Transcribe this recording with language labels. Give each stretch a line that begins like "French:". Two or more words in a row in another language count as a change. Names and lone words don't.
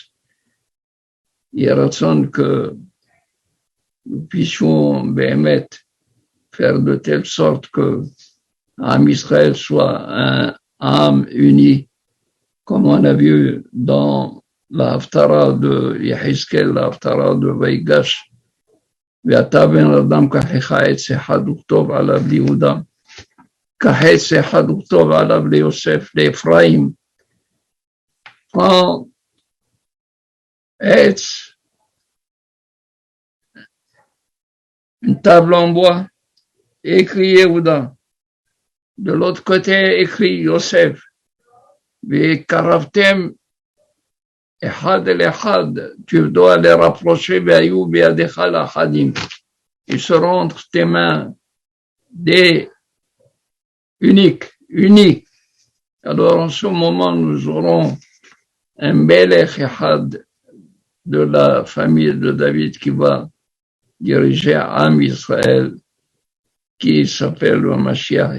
French: Il raisonne que nous puissions Béhémet faire de telle sorte que l'âme Israël soit un âme unie, comme on a vu dans la Haftara de Yehezkel, la Haftara de Vaïgash.
Hebrew: ואתה בן אדם כחך עץ אחד וכתוב עליו ליהודה, כחץ אחד וכתוב עליו ליוסף, לאפרים.
French: Prends עץ, une table en bois, écrit Yehuda. De l'autre côté, écrit Yosef.
Hebrew: וקרבתם אחד אל אחד,
French: tu dois les rapprocher,
Hebrew: והיו בידיך לאחדים.
French: Ils seront entre tes mains des uniques, unis. Alors en ce moment, nous aurons un bel Echad de la famille de David qui va diriger
Hebrew: עם ישראל,
French: qui s'appelle le Mashiach.